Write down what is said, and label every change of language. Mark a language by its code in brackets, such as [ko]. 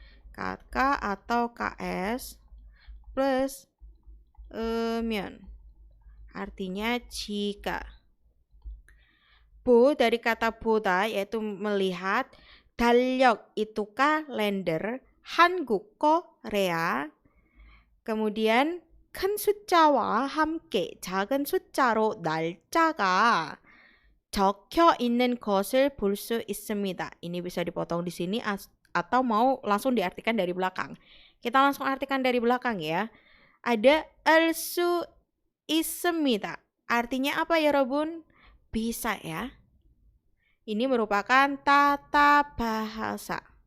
[id] KK atau KS plus 면. Artinya jika. Bo dari kata boda yaitu melihat. 달력 itu kalender. [ko] 한국 Korea. kemudian 큰 숫자와 함께 작은 숫자로 날짜가 적혀 있는 것을 볼 수 있습니다. [id] Ini bisa dipotong di sini atau mau langsung diartikan dari belakang. Kita langsung artikan dari belakang ya. Ada [ko] 알 수 있습니다. [id] Artinya apa ya, Robun? Bisa ya. Ini merupakan tata bahasa.